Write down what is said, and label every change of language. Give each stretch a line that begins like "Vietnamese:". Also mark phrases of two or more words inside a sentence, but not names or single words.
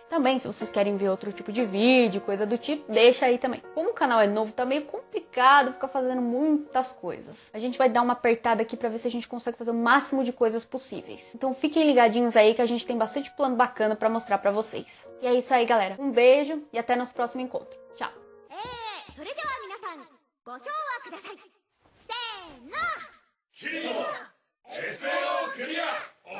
Portuguese: Também se vocês querem ver outro tipo de vídeo, coisa do tipo, deixa aí também. Como o canal é novo, tá meio complicado ficar fazendo muitas coisas. A gente vai dar uma apertada aqui pra ver se a gente consegue fazer o máximo de coisas possíveis. Então fiquem ligadinhos aí que a gente tem bastante plano bacana pra mostrar pra vocês. E é isso aí, galera. Um beijo e até nosso próximo encontro. Tchau!
Japanese: それでは皆さん、ご唱和ください。せーの。キリト SAO クリア